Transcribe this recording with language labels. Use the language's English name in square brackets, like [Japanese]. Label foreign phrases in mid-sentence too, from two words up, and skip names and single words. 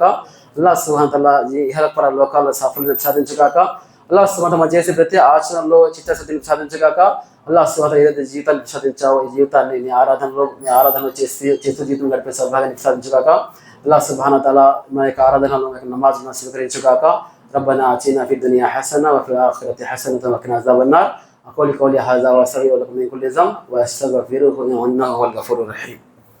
[Arabic] الله سبحانه وتعالى [Telugu] ఈ ఇహపర లోకాల్లో సాఫల్యం సాధించుగాక. [Arabic] الله سبحانه وتعالى [Telugu] చేసే ప్రతి ఆచరణలో చిత్తశుద్ధిని సాధించుగాక. [Arabic] الله سبحانه وتعالى [Telugu] ఏదైతే జీవితాన్ని ప్రసాదించావో ఈ జీవితాన్ని నీ ఆరాధనలో చేస్తూ జీవితం గడిపే సౌభాగ్యాన్ని సాధించుగాక. [Arabic] الله سبحانه وتعالى [Telugu] మన యొక్క ఆరాధనలో మన యొక్క నమాజ్ను స్వీకరించుగాక. [Arabic] ربنا آتنا في الدنيا حسنة وفي الآخرة حسنة وقنا عذاب النار. أقول قولي هذا وأستغفر لكم من كل ذنب وأستغفره إنه هو الغفور الرحيم.